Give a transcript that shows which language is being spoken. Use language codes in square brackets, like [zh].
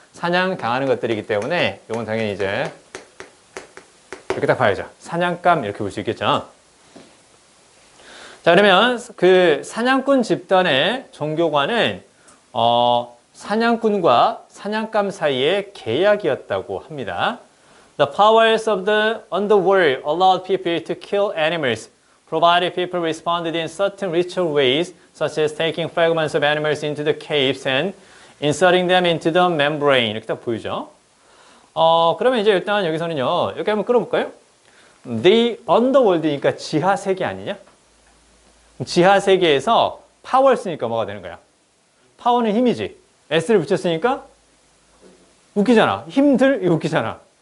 [ko] 사냥 당하는 것들이기 때문에 이건 당연히 이제 이렇게 딱 봐야죠. 사냥감 이렇게 볼 수 있겠죠. 자, 그러면 그 사냥꾼 집단의 종교관은 사냥꾼과 사냥감 사이의 계약이었다고 합니다. [en] The powers of the underworld allowed people to kill animals, provided people responded in certain ritual ways, such as taking fragments of animals into the caves and inserting them into the membrane. [ko] 이렇게 딱 보이죠. 그러면 이제 일단 여기서는요, 이렇게 한번 끌어볼까요? [en] The underworld [ko] 이니까 지하세계 아니냐? 지하세계에서 파워를 쓰니까 뭐가 되는 거야? 파워는 힘이지. S를 붙였으니까 웃기잖아. 힘들, 이거 웃기잖아.